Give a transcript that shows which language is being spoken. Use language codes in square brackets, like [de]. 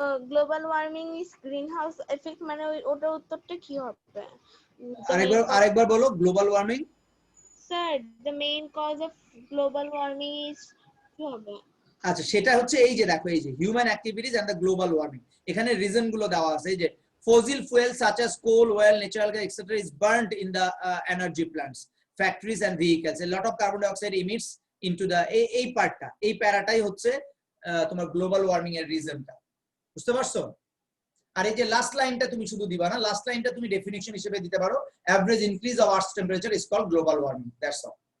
[en] global warming is greenhouse effect, [bn] মানে ওটার উত্তরটা কি হবে? আরেকবার বলো, global warming. [en] sir the main cause of global warming is [bn] কি হবে? আচ্ছা সেটা হচ্ছে এই যে দেখো এই যে [en] human activities and the global warming, [bn] এখানে রিজন গুলো দেওয়া আছে। এই যে [en] fossil fuels such as coal, oil, natural gas, etc. is burnt in the energy plants, factories and vehicles. A lot of carbon dioxide emits into the [bn] এই পার্টটা, এই প্যারাটাই হচ্ছে তোমার গ্লোবাল ওয়ার্মিং এর রিজনটা। বুঝতে পারছো? আর এই যে লাস্ট লাইনটা তুমি শুধু দিবা না, লাস্ট লাইনটা তুমি ডেফিনিশন হিসেবে দিতে পারো, [en] Average increase of earth's temperature is called global warming. That's all.